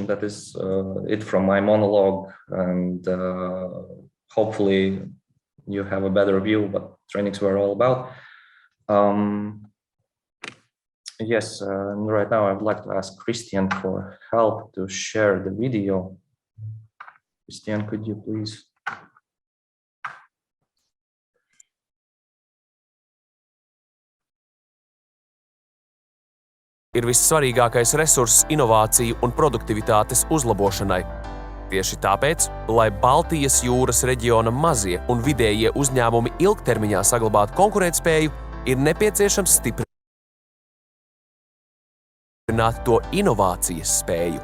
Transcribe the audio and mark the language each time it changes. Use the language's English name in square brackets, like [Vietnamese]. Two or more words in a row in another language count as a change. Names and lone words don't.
[English] That is it from my monologue, and hopefully you have a better view what trainings were all about. Yes, right now I would like to ask Christian for help to share the video. Christian, could you please? [Latvian] Ir vissvarīgākais resurss inovāciju un produktivitātes uzlabošanai. Tieši tāpēc, lai Baltijas jūras reģiona mazie un vidējie uzņēmumi ilgtermiņā saglabātu konkurētspēju, ir nepieciešams stiprināt to inovācijas spēju.